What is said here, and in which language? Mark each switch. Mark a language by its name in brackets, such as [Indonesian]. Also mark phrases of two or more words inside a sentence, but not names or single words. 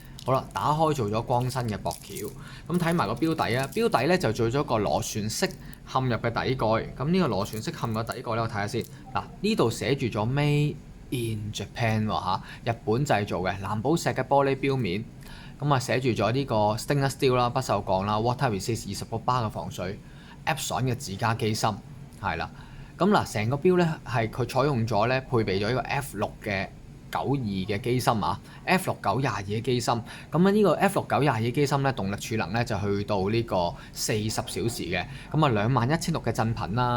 [Cantonese] 好啦，打開做咗光身嘅駁橋，咁睇埋個錶底啊，錶底咧就做咗個螺旋式嵌入嘅底蓋。咁呢個螺旋式嵌入嘅底蓋咧，我睇下先。嗱，呢度寫住咗 [English] Made in Japan [Cantonese] 喎嚇，日本製造嘅藍寶石嘅玻璃錶面。咁啊寫住咗呢個 [English] stainless steel [Cantonese] 啦，不鏽鋼啦 ， [English] water resist [Cantonese] 20 個巴嘅防水 ，Epson 嘅自家機芯，係啦。咁嗱，成個錶咧係佢採用咗咧配備咗呢個 F6嘅92嘅機芯啊，F6 922嘅機芯。咁啊呢個 F6 922嘅機芯咧動力儲能咧就去到呢個40小時嘅，咁啊21600嘅振頻啦。